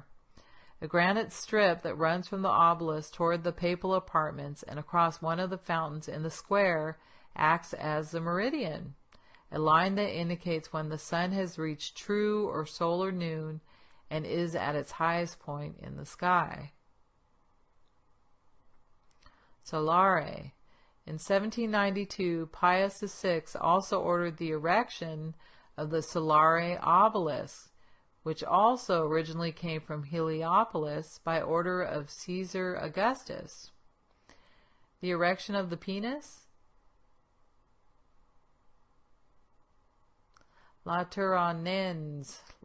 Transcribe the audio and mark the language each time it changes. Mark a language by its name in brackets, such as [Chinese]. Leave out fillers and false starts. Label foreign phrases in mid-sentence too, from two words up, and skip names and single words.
[English] A granite strip that runs from the obelisk toward the papal apartments and across one of the fountains in the square acts as the meridian, a line that indicates when the sun has reached true or solar noon and is at its highest point in the sky. Solare. In 1792, Pius VI also ordered the erection of the Solare obelisk, which also originally came from Heliopolis by order of Caesar Augustus. The erection of the penis? Lateranenses.